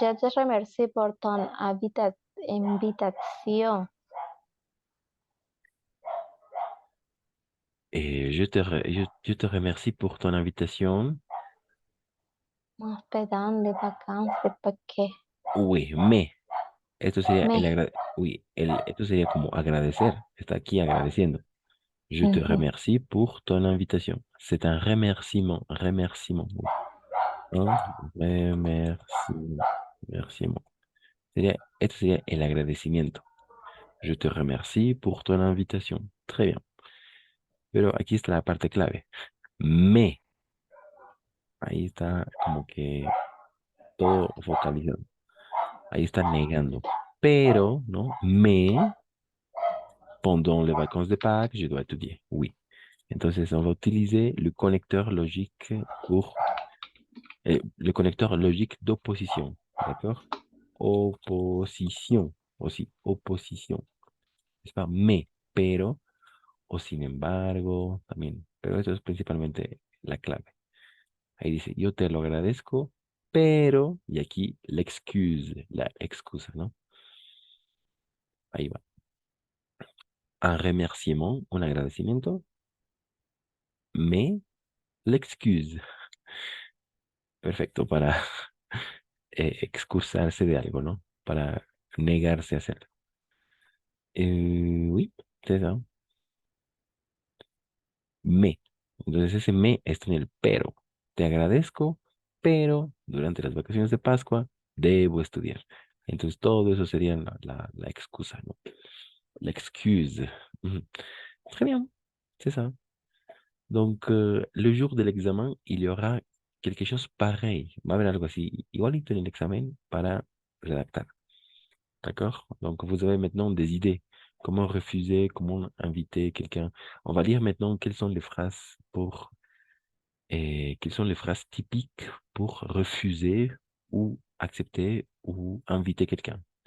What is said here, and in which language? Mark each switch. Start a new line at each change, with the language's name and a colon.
Spanish: ya te remercié por tu invitación.
French: Et je te remercie pour ton invitation.
Spanish: Hospedando
French: de vacances,
Spanish: ¿para qué?
French: Oui, mais
Spanish: esto sería Me.
French: oui,
Spanish: esto sería como agradecer. Está aquí agradeciendo.
French: Je te Ujú. remercie pour ton invitation. C'est un remerciement. Remerciement. Oui. Un remerciement. Remerciement.
Spanish: Esto sería el agradecimiento.
French: Je te remercie pour ton invitation. Très bien.
Spanish: Pero aquí está la parte clave.
French: Mais.
Spanish: Ahí está como que todo focalizado. Ahí está negando. Pero, ¿no?
French: Mais, pendant les vacances de Pâques, je dois étudier. Oui.
Spanish: Entonces,
French: on va utiliser le connecteur logique pour le connecteur logique d'opposition. D'accord? Opposition aussi. Opposition.
Spanish: Es pas mais, pero, o sin embargo, también. Pero eso es principalmente la clave. Ahí dice, yo te lo agradezco, pero, y aquí
French: l'excuse,
Spanish: la excusa, ¿no? Ahí va.
French: Un remerciement,
Spanish: un agradecimiento,
French: mais l'excuse.
Spanish: Perfecto para excusarse de algo, ¿no? Para negarse a hacerlo.
French: Oui, c'est ça.
Spanish: Me. Entonces ese me está en el pero. Te agradezco, pero durante las vacaciones de Pascua debo estudiar. Entonces todo eso sería la excusa, ¿no?
French: La excuse. Mhm. Très bien, c'est ça. Donc, le jour de l'examen, il y aura quelque chose pareil.
Spanish: Va a haber algo así, igualito en el examen para redactar.
French: D'accord? Donc, vous avez maintenant des idées. Comment refuser, comment inviter quelqu'un. On va lire maintenant quelles sont les phrases pour, et quelles sont les phrases typiques pour refuser ou accepter ou inviter quelqu'un.